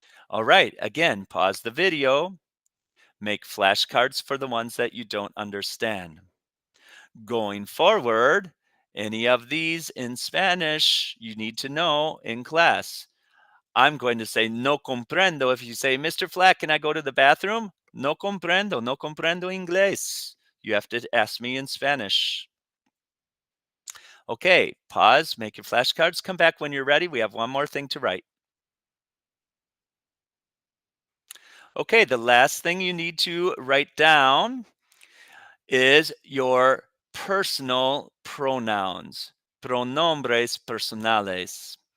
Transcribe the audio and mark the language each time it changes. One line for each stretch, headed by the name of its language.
English: All right, again, pause the video, make flashcards for the ones that you don't understand. Going forward, any of these in Spanish you need to know in class. I'm going to say
Spanish: no comprendo.
English: If you say, Mr. Flack, can I go to the bathroom?
Spanish: No comprendo, no comprendo inglés.
English: You have to ask me in Spanish. Okay, pause, make your flashcards, come back when you're ready. We have one more thing to write. Okay, the last thing you need to write down is your personal pronouns, pronombres personales.